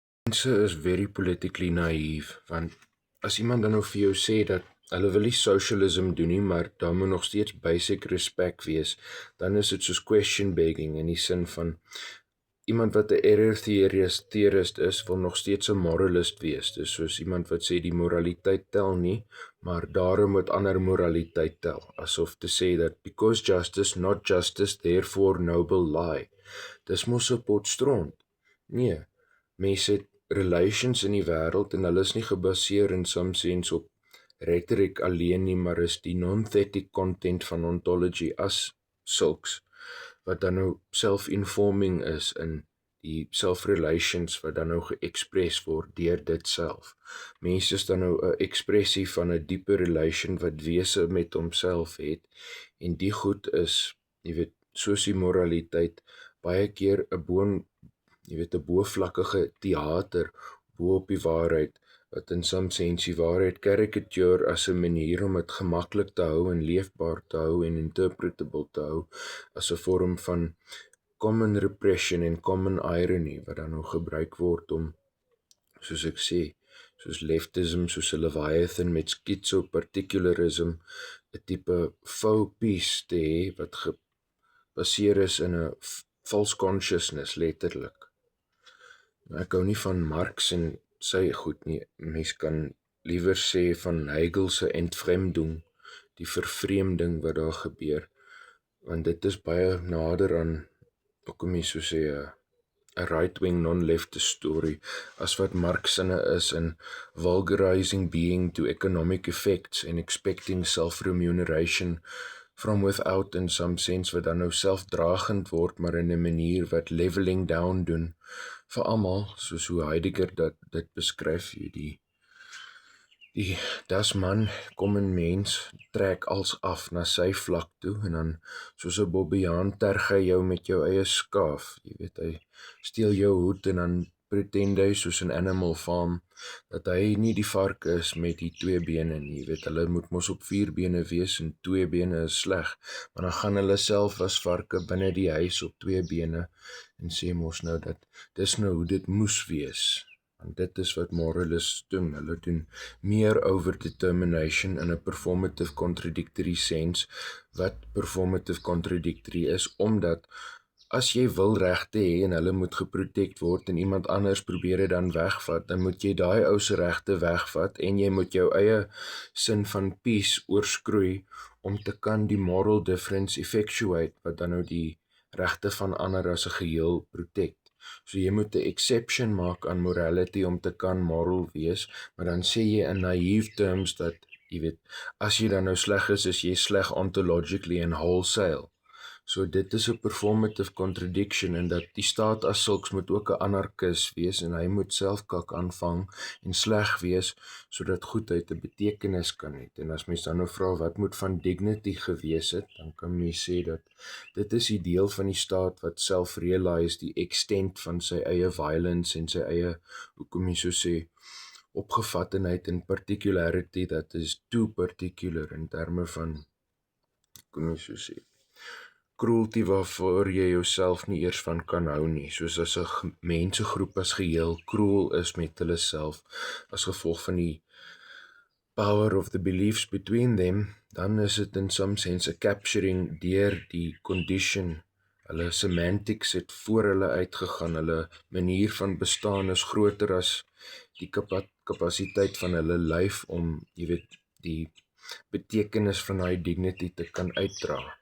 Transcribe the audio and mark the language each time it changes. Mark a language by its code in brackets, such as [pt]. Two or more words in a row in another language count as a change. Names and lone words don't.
[af] Mense is [en] very politically naive, [af] want as iemand dan nou vir jou sê dat hulle wil nie socialism doen nie, maar daar moet nog steeds basic respect wees, dan is dit soos [en] question begging [af] in die sin van iemand wat 'n error theorist is, wil nog steeds 'n moralist wees. Dis soos iemand wat sê die moraliteit tel nie, maar daarom moet ander moraliteit tel, asof te sê dat [en] because justice, not justice, therefore noble lie. [af] Dis mos 'n pot stront. Nee, mense het relations in die wêreld en hulle is nie gebaseer [en] in some sense [af] op rhetoric alleen nie, maar is die [en] non-thetic content [af] van ontology as sulks wat dan nou self-informing is in die self-relations wat dan nou geëxpress word deur dit self. Mense is dan nou 'n ekspressie van 'n dieper relation wat wese met homself het en die goed is, jy weet, soos die moraliteit baie keer 'n bo-vlakkige teater bo op die waarheid wat [en] in some sense [af] die waarheid caricature as 'n manier om dit gemaklik te hou en leefbaar te hou en interpretable te hou as 'n vorm van [en] common repression [af] en [en] common irony [af] wat dan nou gebruik word om, soos ek sê, soos leftism, soos 'n Leviathan met schizoparticularism, 'n tipe [en] faux peace [af] te hê wat gebaseer is in 'n [en] false consciousness [af] letterlik. Ek hou nie van Marx en sy goed nie. Mens kan liewer sê van Hegel se entfremdung, die vervreemding wat daar gebeur, want dit is baie nader aan, hoe kom jy so sê, 'n [en] right-wing non-leftist story [af] as wat Marx sinne is [en] in vulgarizing being to economic effects and expecting self-remuneration from without in some sense [af] wat dan nou selfdragend word, maar in 'n manier wat [en] leveling down [af] doen vir almal, soos hoe Heidegger dit beskryf, die [de] das man [af] kom 'n mens trek als af na sy vlak toe en dan soos 'n bobbejaan terg hy jou met jou eie skaaf, jy weet, hy steel jou hoed en dan pretend hy soos 'n Animal Farm dat hy nie die vark is met die 2 bene nie, jy weet, hulle moet mos op 4 bene wees en 2 bene is sleg, maar dan gaan hulle self as varke binne die huis op 2 bene en sê mos nou dat dis nou hoe dit moes wees. Want dit is wat moralists doen. Hulle doen meer [en] over determination [af] in 'n [en] performative contradictory sense, [af] wat [en] performative contradictory [af] is, omdat as jy wil regte hê en hulle moet geprotect word en iemand anders probeer dit dan wegvat, dan moet jy daai ou se regte wegvat en jy moet jou eie sin van peace oorskroei om te kan die [en] moral difference effectuate [af] wat dan nou die regte van ander as 'n geheel protect. So jy moet 'n exception maak aan morality om te kan moral wees, maar dan sê jy [en] in naive terms [af] dat, jy weet, as jy dan nou sleg is jy sleg ontologically en wholesale. So dit is 'n performative contradiction in dat die staat as sulks moet ook 'n anarchis wees en hy moet self kak aanvang en sleg wees sodat goedheid 'n betekenis kan hê. En as mens dan nou vra wat moet van dignity gewees het, dan kan mens sê dat dit is die deel van die staat wat self-realize die extent van sy eie violence en sy eie, hoe kom jy so sê, opgevattenheid en particularity dat [en] is too particular [af] in terme van, kom jy so sê, cruelty waarvoor jy jouself nie eers van kan hou nie, soos as 'n mensegroep as geheel cruel is met hulle self as gevolg van die [en] power of the beliefs between them, [af] dan is dit in some sense 'n capturing deur die condition. Hulle semantics het voor hulle uitgegaan, hulle manier van bestaan is groter as die kapasiteit van hulle lyf om, jy weet, die betekenis van daai dignity te kan uitdra.